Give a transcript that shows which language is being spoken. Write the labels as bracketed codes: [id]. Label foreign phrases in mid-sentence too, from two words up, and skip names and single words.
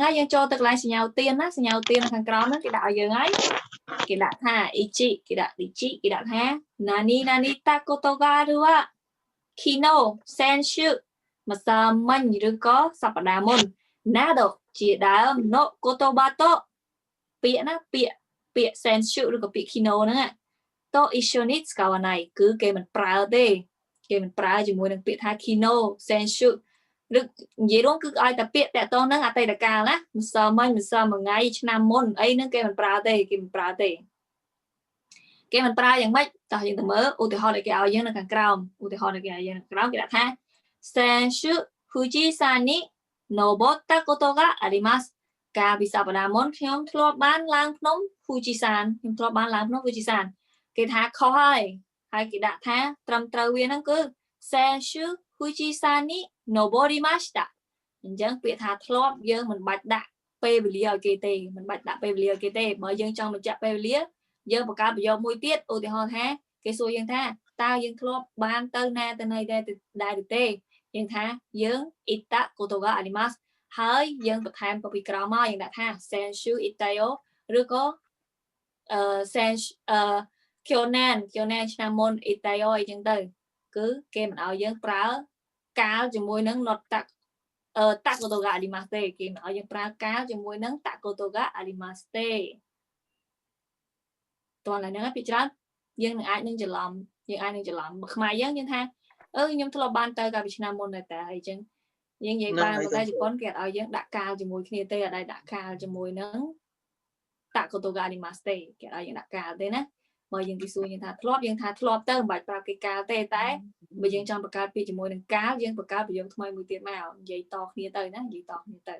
[km] ហើយយើងចូលទៅកន្លែងសញ្ញាទានណាសញ្ញាទាននៅខាងក្រោមហ្នឹងគេដាក់ឲ្យយើងហើយគេដាក់ថា ichi គេដាក់ ichi គេដាក់ថា [ja] 何 何 たことがある は 昨日 先週 [km] ម្សិលមិញឬក៏សប្តាហ៍មុន nado ជាដើម [ja] の 言葉と [km] ពាក្យណាពាក្យ senshu ឬក៏ពាក្យ kino ហ្នឹង [ja] と 一緒に 使わない [km] គឺគេមិនប្រើទេគេមិនប្រើជាមួយនឹងពាក្យថា [ja] 昨日 先週 [km] ឬនិយាយរួមគឺឲ្យតែពាក្យតាក់ទងនឹងអតីតកាលណាម្សិលមិញម្សិលមួយថ្ងៃឆ្នាំមុនអីហ្នឹងគេមិនប្រើទេគេមិនប្រើ យ៉ាងម៉េចតោះយើងទៅមើលឧទាហរណ៍ដែលគេឲ្យយើងនៅខាងក្រោមឧទាហរណ៍ដែលគេឲ្យយើងនៅខាងក្រោមគេដាក់ថា [ja] 先週 富士山 に 登った こと が あります [km] កាលពីសប្តាហ៍មុនខ្ញុំធ្លាប់បានឡើងភ្នំ Fujisan ខ្ញុំធ្លាប់ បានឡើងភ្នំ Fujisan គេថាខុសហើយគេដាក់ថាត្រឹមត្រូវវាហ្នឹងគឺ [ja] 先週 富士山 に 登りました [km] អញ្ចឹងពាក្យថាធ្លាប់យើងមិនបាច់ដាក់ពេល វេលាឲ្យគេទេមិនបាច់ដាក់ពេលវេលាឲ្យគេទេបើយើងចង់បញ្ជាក់ពេលវេលាយើងបង្កើតប្រយោគមួយទៀត ឧទាហរណ៍ថាគេសួរយើងថាតើយើងធ្លាប់បានទៅណាទៅណីដែរទេយើងថាយើង [ja] 行った こと が あります [km] ហើយយើងបន្ថែមពីក្រោមមកយើងដាក់ថា [ja] 先週 行ったよ [km] ឬក៏ [ja] 先週 去年 [km] ឆ្នាំមុន ittayo អីចឹងទៅគឺគេមិនឲ្យយើងប្រើកាលជាមួយនឹង not [ja] たこと が あります [km] ទេគេមិនឲ្យយើងប្រើកាលជាមួយនឹង [ja] たこと が あります [km] ទេ តោះឡើយហ្នឹងពីច្រើនយើងនឹងអាចនឹងច្រឡំបើខ្មែរយើងថាខ្ញុំធ្លាប់បានទៅកាលពីឆ្នាំមុនដែរតែអីចឹងយើងនិយាយបានប៉ុន្តែជប៉ុនគេអត់ឲ្យយើងដាក់កាលជាមួយគ្នាទេអត់ឲ្យដាក់កាលជាមួយនឹង [ja] たこと が あります [km] ទេគេអត់ឲ្យយើងដាក់កាលទេណាបើយើងគេសួរយើងថាធ្លាប់យើងថាធ្លាប់ទៅមិនបាច់ប្រាប់គេកាលទេតែបើយើងចង់បង្កើតពាក្យជាមួយនឹងកាលយើងបង្កើតប្រយោគថ្មីមួយទៀតមកនិយាយតគ្នាទៅណានិយាយតគ្នាទៅ